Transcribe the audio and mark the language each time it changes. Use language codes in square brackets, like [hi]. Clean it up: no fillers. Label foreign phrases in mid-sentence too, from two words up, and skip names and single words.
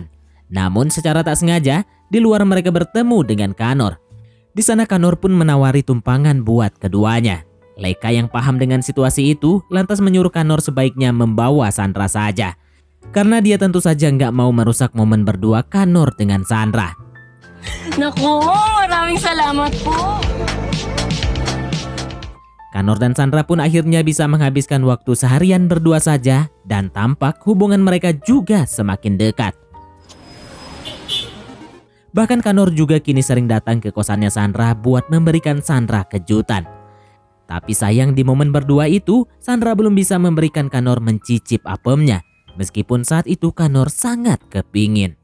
[id] Namun secara tak sengaja, di luar mereka bertemu dengan Kanor. Di sana Kanor pun menawari tumpangan buat keduanya. Leka yang paham dengan situasi itu lantas menyuruh Kanor sebaiknya membawa Sandra saja. Karena dia tentu saja nggak mau merusak momen berdua Kanor dengan Sandra. [tl] Naku, maraming salamat po. [id] Kanor dan Sandra pun akhirnya bisa menghabiskan waktu seharian berdua saja dan tampak hubungan mereka juga semakin dekat. Bahkan Kanor juga kini sering datang ke kosannya Sandra buat memberikan Sandra kejutan. Tapi sayang di momen berdua itu, Sandra belum bisa memberikan Kanor mencicip apemnya, meskipun saat itu Kanor sangat kepingin.